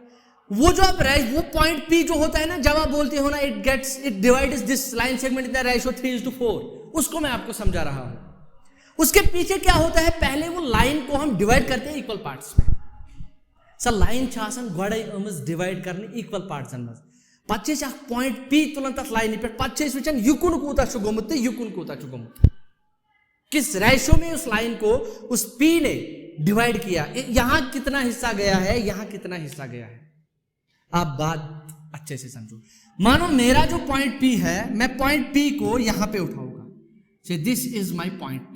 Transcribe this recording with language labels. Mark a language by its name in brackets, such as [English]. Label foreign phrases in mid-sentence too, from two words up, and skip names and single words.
[Hindi] वो जो आप वो पॉइंट P जो होता है ना, जब आप बोलते हो ना, [English] it divides this line segment in the ratio 3:4, [Hindi] उसको मैं आपको समझा रहा हूं। उसके पीछे क्या होता है, पहले वो लाइन को हम डिवाइड करते हैं [English] equal parts [Hindi] में। [Kashmiri] सर लाइन छासन गोड़े डिवाइड करने [English] equal parts [Kashmiri] मज पे पॉइंट P तुलन तथ लाइन पे पे वचन युकुन कूता गोमुत, युकुन कूता गोमुत, [Hindi] किस रेशो में उस लाइन को उस P ने डिवाइड किया, यहां कितना हिस्सा गया है, यहां कितना हिस्सा गया है। आप बात अच्छे से समझो। मानो मेरा जो पॉइंट P है, मैं पॉइंट P को यहां पे उठाऊंगा, [English] say this is my point P.